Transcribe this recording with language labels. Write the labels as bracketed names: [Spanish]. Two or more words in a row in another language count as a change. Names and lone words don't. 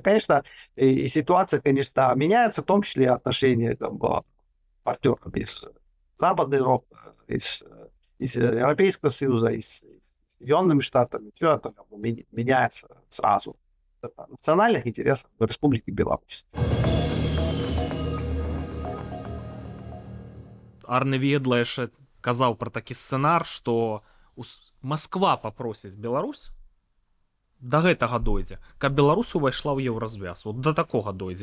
[Russian] Конечно, и ситуация, конечно, меняется, в том числе и отношения партнеров из Западной Европы, из Европейского Союза, и с Соединенными Штатами. Все это меняется сразу. Это национальных интересов Республики Беларусь. [Belarusian] Арне Віедла яшчэ казаў пра такі сцэнар, што Масква папросіць Беларусь, да гэтага дойдзе, каб Беларусь увайшла ў еўразвяз. Вот да такога дойдзе.